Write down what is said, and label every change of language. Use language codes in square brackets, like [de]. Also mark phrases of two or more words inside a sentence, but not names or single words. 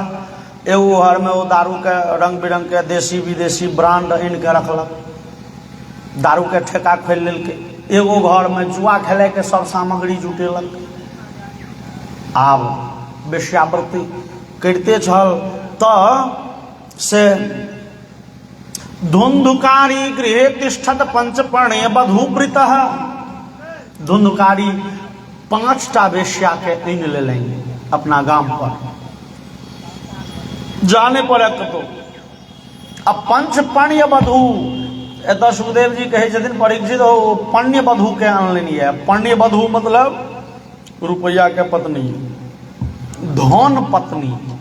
[mai] एगो घर में वो दारू के रंग बिरंग के देसी विदेशी ब्रांड आनि के रखलक, दारू के ठेका खोल लेलकै। एगो घर में जुआ खेले के सब सामग्री जुटेलक। आब वेश्यावृत्ति करते छल तो से धुंधकारी [sa] गृहे तिष्ठत पंचपर्णे वधूवृतः। [mai] धुंधकारी 5टा वेश्या के आनि लेलनि अपना गाम पर, जाने पड़े कतो। अब पंचपर्ण्य वधू, एतऽ सुखदेव जी कहे छथिन परीक्षित हो पण्य वधू के आनलनि है। पण्य वधू मतलब रुपया के पत्नी, धन पत्नी।